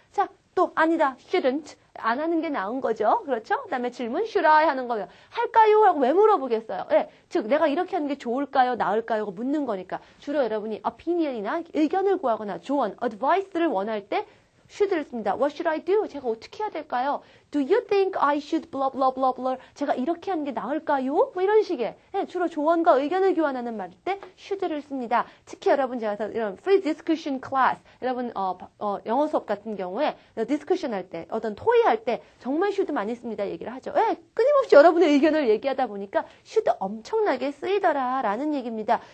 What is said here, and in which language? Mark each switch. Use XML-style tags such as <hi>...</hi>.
<ko>자, 또 아니다. shouldn't. 안 하는 게 나은 거죠. 그렇죠? 그다음에 질문 should I 하는 거예요. 할까요? 라고 왜 물어보겠어요? 예, 즉 내가 이렇게 하는 게 좋을까요? 나을까요? 묻는 거니까 주로 여러분이 opinion이나 의견을 구하거나 조언, advice를 원할 때 should를 씁니다.</ko> <en>What should I do?</en> <ko>제가 어떻게 해야 될까요?</ko> <en>Do you think I should blah blah blah blah?</en> <ko>제가 이렇게 하는 게 나을까요? 뭐 이런 식의 주로 조언과 의견을 교환하는 말일 때 should를 씁니다. 특히 여러분 제가 이런 free discussion class 여러분 영어 수업 같은 경우에 discussion 할 때 어떤 토의할 때 정말 should 많이 씁니다. 얘기를 하죠. 끊임없이 여러분의 의견을 얘기하다 보니까 should 엄청나게 쓰이더라라는 얘기입니다.</ko>